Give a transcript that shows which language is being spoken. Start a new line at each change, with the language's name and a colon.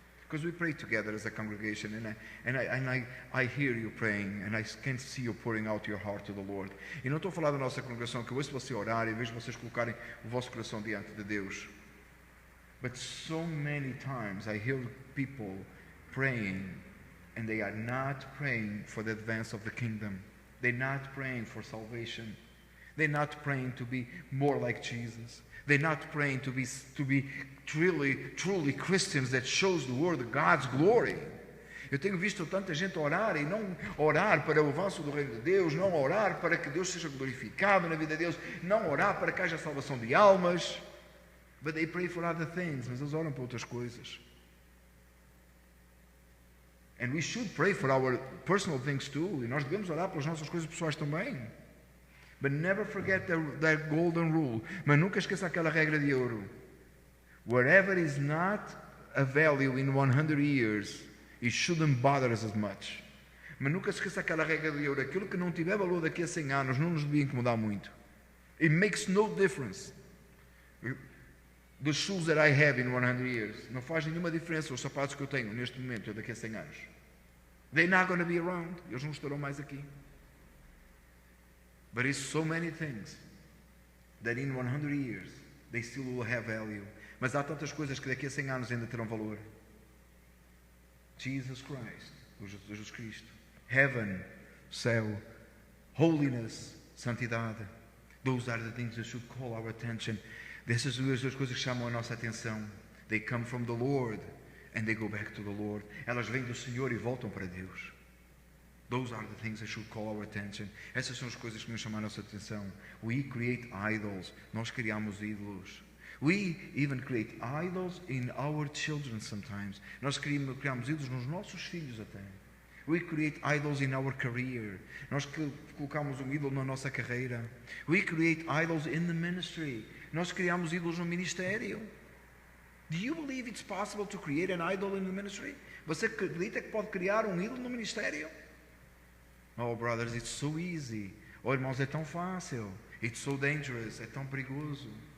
English: Because we pray together as a congregation, and I hear you praying, and I can see you pouring out your heart to the Lord.
Portuguese: E não estou a falar da nossa congregação, que eu ouço você orar e vejo vocês colocarem o vosso coração diante de Deus.
English: But so many times I hear people praying, and they are not praying for the advance of the kingdom. They're not praying for salvation. They're not praying to be more like Jesus. They're not praying to be truly Christians that shows the world God's glory.
Portuguese: Eu tenho visto tanta gente orar e não orar para o avanço do reino de Deus, não orar para que Deus seja glorificado na vida de Deus, não orar para que haja salvação de almas.
English: But they pray for other things,
Portuguese: mas eles oram para outras coisas.
English: And we should pray for our personal things too.
Portuguese: E nós devemos orar pelas nossas coisas pessoais também.
English: But never forget that golden rule.
Portuguese: Mas nunca esqueça aquela regra de ouro.
English: Wherever is not a value in 100 years, it shouldn't bother us as much.
Portuguese: Mas nunca esqueça aquela regra de ouro. Aquilo que não tiver valor daqui a 100 anos não nos devia incomodar muito.
English: It makes no difference. The shoes that I have in 100 years.
Portuguese: Não faz nenhuma diferença os sapatos que eu tenho neste momento daqui a 100 anos.
English: They're not going to be around.
Portuguese: Eles não estarão mais aqui.
English: But it's so many things that in 100 years they still will have value.
Portuguese: Mas há tantas coisas que daqui a 100 anos ainda terão valor.
English: Jesus Christ, Jesus Cristo. Heaven, céu. Holiness, santidade. Those are the things that should call our attention.
Portuguese: Dessas duas coisas que chamam a nossa atenção.
English: They come from the Lord and they go back to the Lord.
Portuguese: Elas vêm do Senhor e voltam para Deus.
English: Those are the things that should call our attention.
Portuguese: Essas são as coisas que nos chamam a nossa atenção.
English: We create idols.
Portuguese: Nós criamos ídolos.
English: We even create idols in our children sometimes.
Portuguese: Nós criamos ídolos nos nossos filhos até.
English: We create idols in our career.
Portuguese: Nós colocamos um ídolo na nossa carreira.
English: We create idols in the ministry.
Portuguese: Nós criamos ídolos no ministério.
English: Do you believe it's possible to create an idol in the ministry?
Portuguese: Você acredita que pode criar um ídolo no ministério?
English: Oh, brothers, it's so easy.
Portuguese: Oh, irmãos, é tão fácil.
English: It's so dangerous.
Portuguese: É tão perigoso.